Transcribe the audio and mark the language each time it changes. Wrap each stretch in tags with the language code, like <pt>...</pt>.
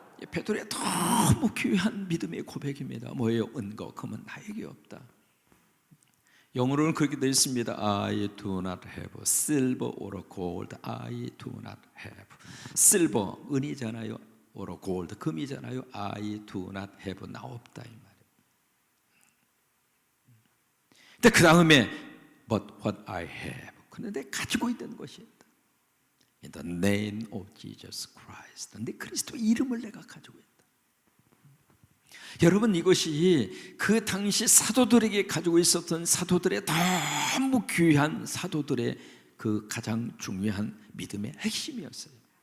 <ko>베드로의 너무 귀한 믿음의 고백입니다. 뭐예요? 은거 금은 나에게 없다. 영어로는 그렇게 되어 있습니다.</ko> <en>I do not have silver or gold. I do not have.</en> <ko>silver 은이잖아요.</ko> <en>or gold 금이잖아요.</en> <ko>I do not have. 나 없다 이 말이에요.</ko> <en>근데 그 다음에 but what I have.</en> <ko>그런데 가지고 있는 것이 있다.</ko> <en>In the name of Jesus Christ.</en> <ko>근데 그리스도 이름을 내가 가지고 있다. 여러분, 이것이 그 당시 사도들에게 가지고 있었던 사도들의 너무 귀한 사도들의 그 가장 중요한 믿음의 핵심이었어요.</ko>